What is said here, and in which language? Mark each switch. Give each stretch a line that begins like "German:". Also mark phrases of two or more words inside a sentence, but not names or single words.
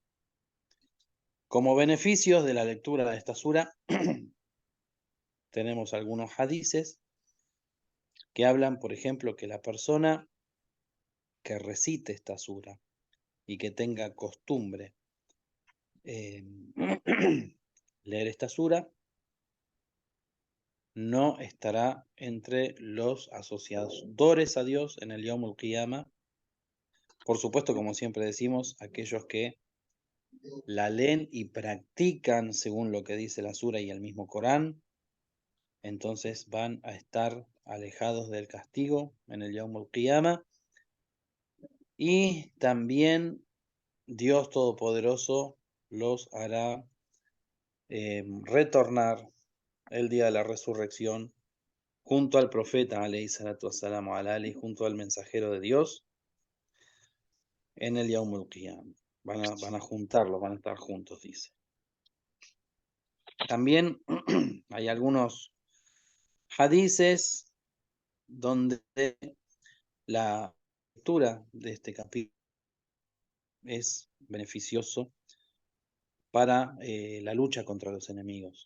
Spanish: Como beneficios de la lectura de esta sura, tenemos algunos hadices que hablan, por ejemplo, que la persona que recite esta sura y que tenga costumbre leer esta sura, no estará entre los asociadores a Dios en el
Arabic: يوم القيامة.
Spanish: Por supuesto, como siempre decimos, aquellos que la leen y practican según lo que dice la sura y el mismo Corán, entonces van a estar alejados del castigo en el
Arabic: يوم القيامة.
Spanish: Y también Dios Todopoderoso los hará retornar el día de la resurrección junto al profeta,
Arabic: عليه الصلاة والسلام على آله,
Spanish: junto al mensajero de Dios, en el
Arabic: يوم القيام.
Spanish: Van a juntarlos, van a estar juntos, dice. También hay algunos hadices donde la lectura de este capítulo es beneficioso para la lucha contra los enemigos.